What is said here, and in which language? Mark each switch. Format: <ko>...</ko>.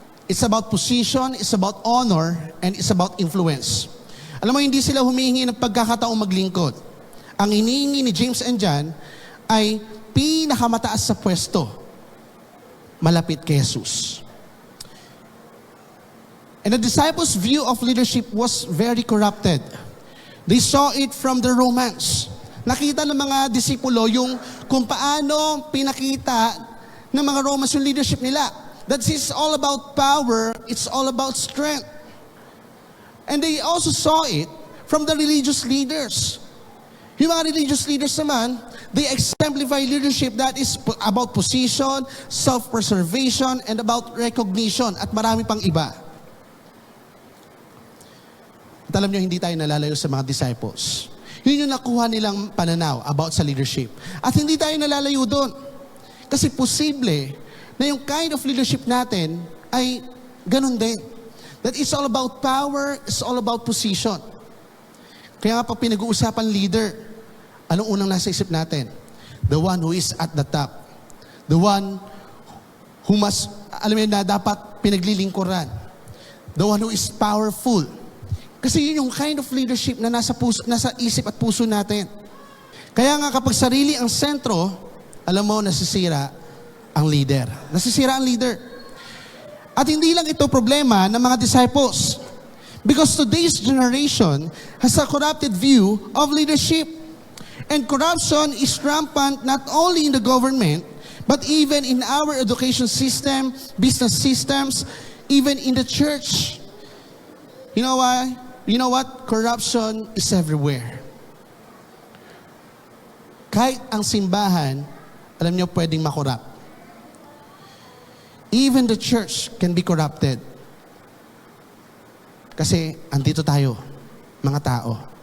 <en>It's about position, it's about honor, and it's about influence.</en> <tl>Alam mo, hindi sila humihingi ng pagkakataong maglingkod. Ang hinihingi ni James and John ay pinakamataas sa pwesto, malapit kay Jesus.</tl> <en>And the disciples' view of leadership was very corrupted. They saw it from the Romans.</en> <tl>Nakita ng mga disipulo yung kung paano pinakita ng mga Romans yung leadership nila.</tl> <en>That is all about power, it's all about strength. And they also saw it from the religious leaders.</en> <tl>Yung mga religious leaders naman,</tl> <en>they exemplify leadership that is about position, self-preservation, and about recognition,</en> <tl>at marami pang iba. At alam nyo, hindi tayo nalalayo sa mga disciples. Yun yung nakuha nilang pananaw about sa leadership. At hindi tayo nalalayo doon. Kasi posible na yung</tl> <en>kind of leadership</en> <tl>natin ay ganun din.</tl> <en>That it's all about power, it's all about position.</en> <tl>Kaya nga pag pinag-uusapan leader, anong unang nasa isip natin?</tl> <en>The one who is at the top. The one who</en> <tl>alam mo na dapat pinaglilingkuran.</tl> <en>The one who is powerful,</en> <tl>Kasi yun yung</tl> <en>kind of leadership</en> <tl>na nasa isip at puso natin. Kaya nga kapag sarili ang sentro, alam mo, nasisira ang leader. Nasisira ang leader. At hindi lang ito problema ng mga disciples.</tl> <en>Because today's generation has a corrupted view of leadership. And corruption is rampant not only in the government, but even in our education system, business systems, even in the church. You know why? You know what? Corruption is everywhere.</en> <tl>Kahit ang simbahan, alam niyo, pwedeng makorrupt.</tl> <en>Even the church can be corrupted.</en> <tl>Kasi andito tayo, mga tao.</tl>